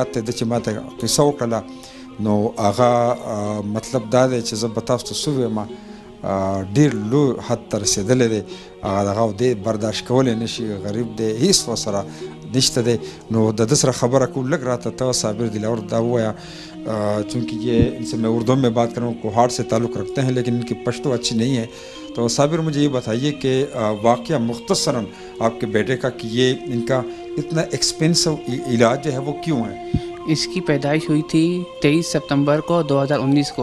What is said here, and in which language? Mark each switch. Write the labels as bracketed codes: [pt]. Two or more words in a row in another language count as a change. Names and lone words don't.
[ps] ده چې ما ته قصه وکړله نو هغه مطلب دا دی چې زه به تاسو ته څه ووایم ډېر لوی حد ته رسېدلی دی هغه دغه دی برداشت کولی نه شي غریب دی هېڅ ورسره نشته دی نو د ده سره خبره کوو لږ راته ته صابر دلاور دا ووایه [ur] چونکہ یہ ان سے میں اردو میں بات کروں کوہاٹ سے تعلق رکھتے ہیں لیکن ان کی پشتو اچھی نہیں ہے تو صابر مجھے یہ بتائیے کہ واقعہ مختصراً آپ کے بیٹے کا کہ یہ ان کا اتنا ایکسپینسو علاج جو ہے وہ کیوں ہے؟ اس کی پیدائش ہوئی تھی 23 سپتمبر کو 2019 کو.